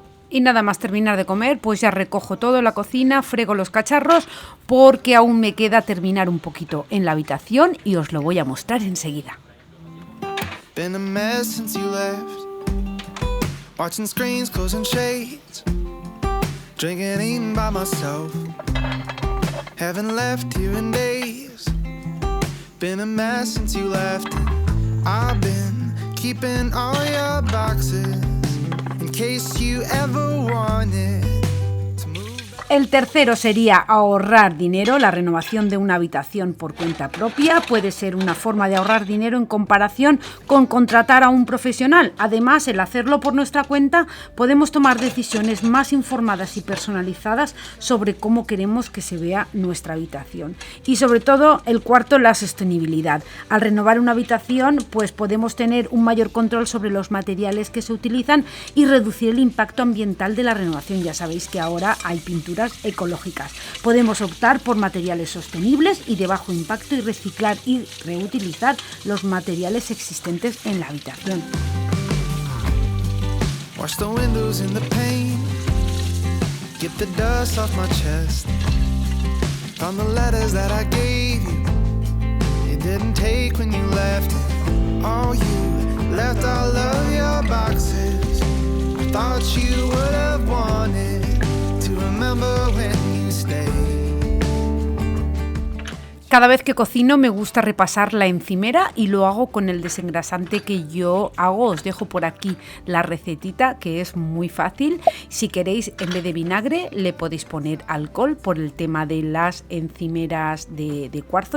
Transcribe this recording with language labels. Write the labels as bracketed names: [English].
[Spanish] Y nada más terminar de comer, pues ya recojo todo en la cocina, frego los cacharros, porque aún me queda terminar un poquito en la habitación y os lo voy a mostrar enseguida. [English] Been a mess since you left. Watching screens, closing shades. Drinking, eating by myself. Haven't left you in days. Been a mess since you left. I've been keeping all your boxes in case you ever wanted to move back. [Spanish] El tercero sería ahorrar dinero. La renovación de una habitación por cuenta propia puede ser una forma de ahorrar dinero en comparación con contratar a un profesional. Además, el hacerlo por nuestra cuenta podemos tomar decisiones más informadas y personalizadas sobre cómo queremos que se vea nuestra habitación. Y sobre todo, el cuarto, la sostenibilidad. Al renovar una habitación, pues podemos tener un mayor control sobre los materiales que se utilizan y reducir el impacto ambiental de la renovación. Ya sabéis que ahora hay pinturas ecológicas. Podemos optar por materiales sostenibles y de bajo impacto y reciclar y reutilizar los materiales existentes en la habitación. [English] Wash the windows in the pane, get the dust off my chest. Found the letters that I gave you, you didn't take when you left. Oh, you left all of your boxes. I thought you would have wanted to remember when you stayed. [Spanish] Cada vez que cocino me gusta repasar la encimera y lo hago con el desengrasante que yo hago. Os dejo por aquí la recetita, que es muy fácil. Si queréis, en vez de vinagre le podéis poner alcohol por el tema de las encimeras de cuarzo.